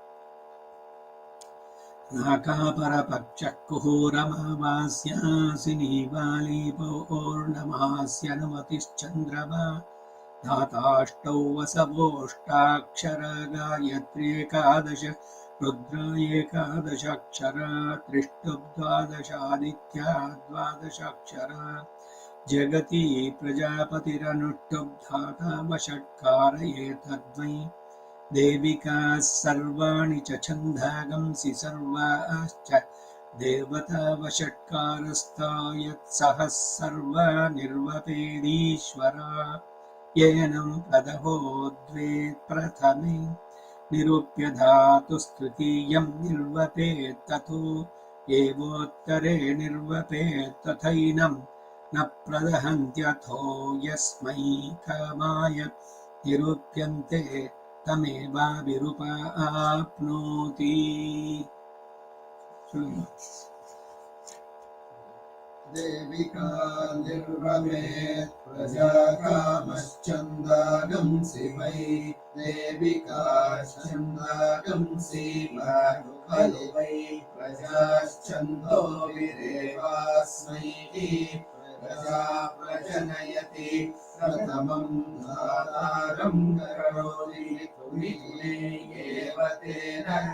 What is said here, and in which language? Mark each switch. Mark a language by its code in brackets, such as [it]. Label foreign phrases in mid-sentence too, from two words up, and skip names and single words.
[sa] ನಾಕಾಪರಪಕ್ಷ ಕುಹೂರಮಾವಾಸ್ಯಾಸಿ ನೀವಾಲಿ ಪೌರ್ಣಮಾಸ್ಯನುಮತಿಶ್ಚಂದ್ರಮಾ ಧಾತಾಷ್ಟೌ ವಸವೋಷ್ಟಾಕ್ಷರ ಗಾಯತ್ರ್ಯೇಕಾದಶ ರುದ್ರ ಏಕಾದಶಾಕ್ಷರ ತ್ರಿಷ್ಟುಬ್ದ್ವಾದಶಾದಿತ್ಯ ದ್ವಾದಶಾಕ್ಷರ ಜಗತಿ ಪ್ರಜಾಪತಿರನುಷ್ಟುಬ್ಧಾತಾ ವಷಟ್ಕಾರ ಏತದ್ವೈ ದೇವಿಕಾ ಸರ್ವಾಣಿ ಚ ಛಂದಾಗಂಸಿ ಸರ್ವಾಶ್ಚ ದೇವತಾ ವಷಟ್ಕಾರಸ್ಥಾಯತ್ಸಹ ಸರ್ವ ನಿರ್ವಪೇದೀಶ್ವರ ಏನಂ ಪ್ರದಹೋ ದ್ವೇ ಪ್ರಥಮೆ ನಿರೂಪ್ಯ ಧಾತುಸ್ತೃತೀಯಂ ನಿರ್ವಪೇತ್ ತಥೋ ಏವೋತ್ತರೆ ನಿರ್ವಪೇತ್ ತಥೈನಂ ನ ಪ್ರದಹಂತ್ಯಥೋ ಯಸ್ಮೈ ಕಾಮಾಯ ನಿರೂಪ್ಯಂತೆ ತಮೇವಾಭಿರುಪಾಪ್ನೋತಿ देविका निर्वपेत् प्रजाकामश्चन्दागंसि वै देविकाश्चन्दागंसि खलु वै प्रजाश्चन्दो विरेवास्मै प्रजा प्रजनयति प्रथमं धातारं करोति तुमिने एव तेन